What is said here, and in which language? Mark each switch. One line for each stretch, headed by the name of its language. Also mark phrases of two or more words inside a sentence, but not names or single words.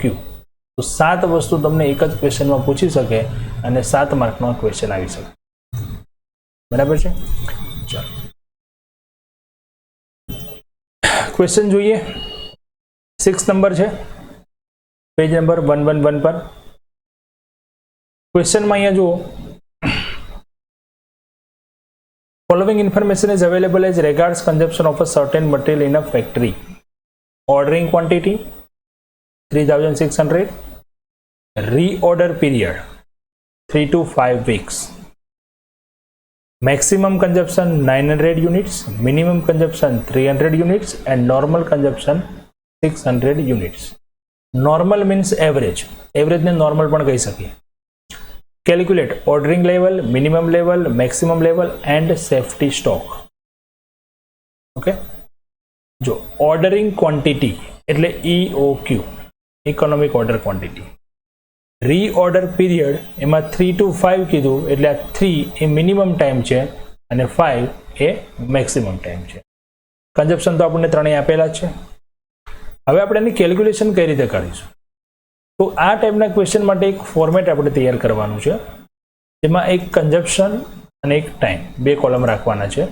Gujarati: તો 7 વસ્તુ તમને એક જ ક્વેશ્ચનમાં પૂછી શકે અને 7 માર્કનો ક્વેશ્ચન આવી શકે બરાબર છે. ચાલો ક્વેશ્ચન જોઈએ. 6 નંબર છે
English: page number
Gujarati: 111 પર. ક્વેશ્ચનમાં અહીંયા જુઓ
English: following information is available as regards consumption of a certain material in a factory. Ordering quantity 3600, reorder period 3 to 5 weeks, maximum consumption 900 units, minimum consumption 300 units and normal consumption 600 units. Normal means average. Average
Gujarati: ને normal પણ કહી શકીએ.
English: Calculate ordering level, minimum level, maximum level and safety stock. Okay. જો ordering quantity એટલે EOQ, economic order quantity. Reorder period
Gujarati: એમાં 3 to 5 કીધું એટલે આ 3 એ
English: minimum time
Gujarati: છે અને 5 એ
English: maximum time
Gujarati: છે. કન્ઝપ્શન તો આપણને ત્રણેય આપેલા જ છે. હવે આપણે એની કેલ્ક્યુલેશન કઈ રીતે કરીશું તો આ ટાઈપના ક્વેશ્ચન માટે એક ફોર્મેટ આપણે તૈયાર કરવાનું છે જેમાં એક કન્ઝપ્શન અને એક ટાઈમ બે કોલમ રાખવાના છે.